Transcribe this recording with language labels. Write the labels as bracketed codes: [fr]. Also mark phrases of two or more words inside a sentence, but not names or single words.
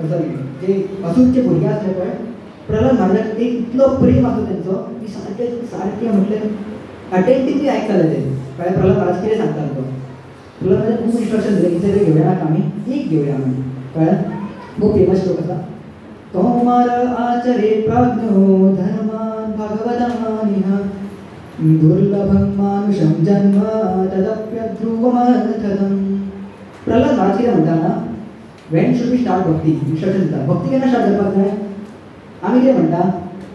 [kok] सॉरी जे असूनचे भुरगे आसले पळय प्रल्हाद महाराजाक एक इतलो प्रेम आसलो तेंचो की सारकें म्हटलें अटेंटिवली आयकताले ते कळ्ळें प्रल्हाद महाराज कितें सांगतालो तो प्रल्हाद महाराज खूब इन्स्ट्रक्शन दिलें की ते घेवया नाका आमी एक घेवया आमी कळ्ळें खूब फेमस श्लोक आसा [sa] तोमार आचरे प्राज्ञो धर्मान भगवतानिह दुर्लभं मानुषं जन्म तदप्यध्रुवमर्थदम् [kok] प्रल्हाद महाराज कितें म्हणटा ना [en] when should be start [kok] भक्ती इन्स्ट्रक्शन दिता भक्ती केन्ना स्टार्ट करपाक जाय आमी कितें म्हणटा